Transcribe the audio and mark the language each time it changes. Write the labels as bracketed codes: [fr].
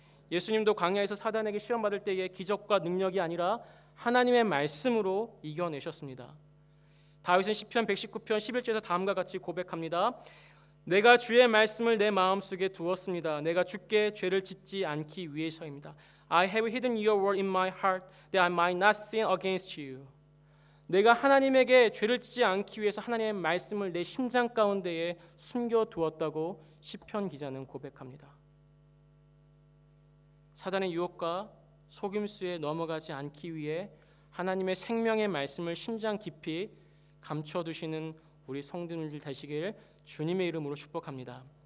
[ko] 예수님도 광야에서 사단에게 시험받을 때에 기적과 능력이 아니라 하나님의 말씀으로 이겨내셨습니다. 다윗은 시편 119편 11절에서 다음과 같이 고백합니다. 내가 주의 말씀을 내 마음속에 두었습니다. 내가 주께 죄를 짓지 않기 위해서입니다. [en] I have hidden your word in my heart that I might not sin against you. [ko] 내가 하나님에게 죄를 짓지 않기 위해서 하나님의 말씀을 내 심장 가운데에 숨겨두었다고 시편 기자는 고백합니다. 사단의 유혹과 속임수에 넘어가지 않기 위해 하나님의 생명의 말씀을 심장 깊이 감춰두시는 우리 성도님들 되시길 주님의 이름으로 축복합니다.